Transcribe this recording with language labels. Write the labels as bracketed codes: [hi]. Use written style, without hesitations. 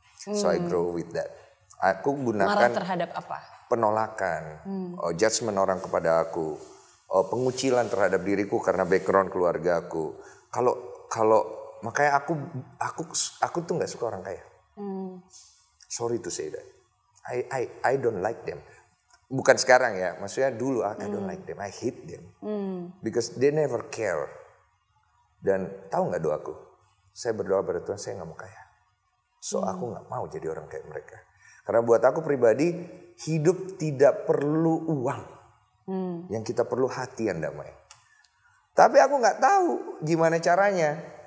[en] So I grow with that. [id] Aku gunakan Marah terhadap apa? Penolakan, judgement orang kepada aku, pengucilan terhadap diriku karena background keluarga aku. Kalau makanya aku tuh nggak suka orang kaya. [en] Sorry to say that. I don't like them. [id] Bukan sekarang ya, maksudnya dulu [en] I don't like them, I hate them. Because they never care. [id] Dan tahu nggak doaku? Saya berdoa pada Tuhan, saya nggak mau kaya. So aku nggak mau jadi orang kayak mereka. Karena buat aku pribadi, hidup tidak perlu uang. Yang kita perlu hati yang damai. Tapi aku nggak tahu gimana caranya.